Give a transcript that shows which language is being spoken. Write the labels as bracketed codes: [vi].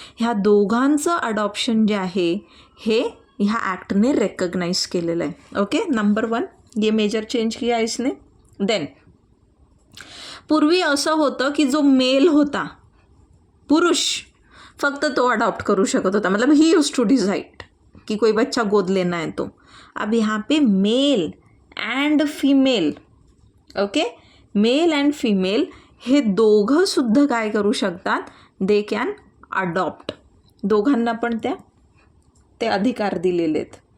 [mr] ह्या दोघांचं अडॉप्शन जे आहे हे ह्या ॲक्टने रेकग्नाइज केलेलं आहे. ओके, [hi] नंबर 1 ये मेजर चेंज किया इसने. [mr] देन पूर्वी असं होतं की जो मेल होता, पुरुष, फक्त तो अडॉप्ट करू शकत होता. [hi] मतलब [en] ही use to decide [hi] कि कोई बच्चा गोद लेना है तो. अब यहाँ पे [mr] mail and female, okay, mail and female हे दोघं सुद्धा काय करू शकतात, [en] They can adopt. [mr] दोघांना पण ते अधिकार दिलेले आहेत.